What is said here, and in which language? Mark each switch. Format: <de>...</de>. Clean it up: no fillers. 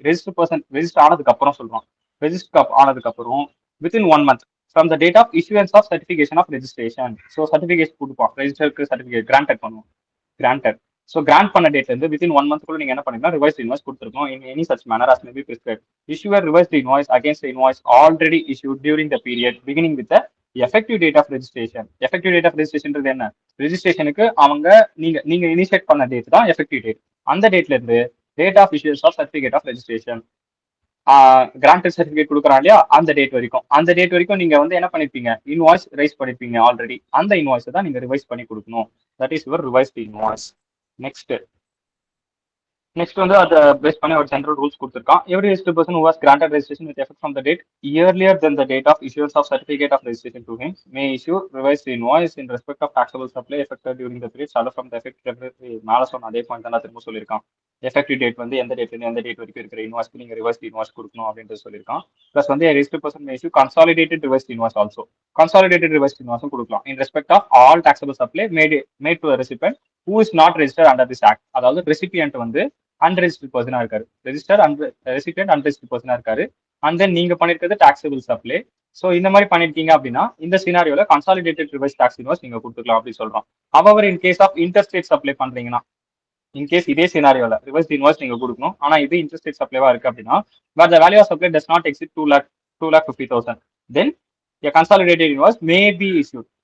<ta>Register ஆனதுக்கு அப்புறம் சொல்றான். ரெஜிஸ்டர் ஆனதுக்கு அப்புறம்</ta> <en>Within 1 month from the date of issuance of certification of registration.</en> <ta>So certificate கொடுப்பான், ரெஜிஸ்டருக்கு சர்டிஃபிகேட் கிராண்டட் பண்ணுவோம். கிராண்டட். ஸோ கிராண்ட் பண்ண டேட்ல இருந்து வித்தின் 1 மந்த்க்குள்ள நீங்க என்ன பண்ணீங்கன்னா ரிவைஸ் இன்வாய்ஸ் கொடுத்துருக்கோம்.</ta> <en>In any such manner as may be prescribed. Issue a revised invoice against the invoice already issued during the period beginning with the effective date of registration. Effective date of registration என்ன?</en> <ta>ரெஜிஸ்ட்ரேஷனுக்கு அவங்க நீங்க initiate பண்ண date தான் effective date. அந்த டேட்ல இருந்து</ta> <en>date of issues of certificate of registration,</en> <ta>granted certificate கொடுக்குறான் இல்லையா, அந்த டேட் வரைக்கும் நீங்க வந்து என்ன பண்ணிருப்பீங்க? இன்வாய்ஸ் ரைஸ் பண்ணிருப்பீங்க ஆல்ரெடி. அந்த இன்வாய்ஸ் தான் நீங்க ரிவைஸ் பண்ணி கொடுக்கணும்.</ta> <en>That is your revised invoice.</en> <ta>Next வந்து அதை பேஸ் பண்ணி ஒரு ஜெனரல் ரூல்ஸ் கொடுத்துருக்கான்.</ta> <en>every registered person who was granted registration with effect from the date earlier than the date of issuance of certificate of registration to him may issue revised invoice in respect of taxable supply effected during the period started from the effective</en> <ta>மேல சொன்ன அதே point தான் திரும்ப சொல்லியிருக்கான். Effective date வந்து எந்த டேட்ல இருந்து எந்த டேட் வரைக்கும் இருக்கிற இன்வாய்ஸ்க்கு நீங்க ரிவைஸ்ட் இன்வாய்ஸ் கொடுக்கணும் அப்படின்றது சொல்லியிருக்கான்.</ta> <en>Plus வந்து registered person may issue consolidated revised invoice also.</en> <ta>Consolidated revised இன்வாய்ஸும் கொடுக்கலாம்</ta> <en>In respect of all taxable supply made to a recipient who is not registered under this act.</en> <ta>அதாவது ரெசிபியன்ட் வந்து அன்ரெஜிஸ்டர்ட் பர்சனா இருக்காரு, ரெஜிஸ்டர் ரெசிபியன்ட் அன்ரெஜிஸ்டர்ட் பர்சனா இருக்காரு. And then நீங்க பண்ணிருக்கிறது taxable supply. So இந்த மாதிரி பண்ணிருக்கீங்க அப்படின்னா இந்த சினாரியோல கன்சாலிடேட்டட் ரிவைஸ் டாக்ஸ் இன்வாய்ஸ் நீங்க கொடுத்துக்கலாம் அப்படின்னு சொல்றோம். அவர்</ta> <en>in case of interstate supply</en> <ta>பண்றீங்கன்னா, இன்கேஸ் இதே சினாரியோல ரிவைஸ் இன்வாய்ஸ் நீங்க கொடுக்கணும், ஆனா இது இன்டர்ஸ்டேட் சப்ளைவா இருக்கு அப்படின்னா,</ta> <en>But the value of supply does not exceed 2,50,000 then a consolidated invoice may be issued.</en>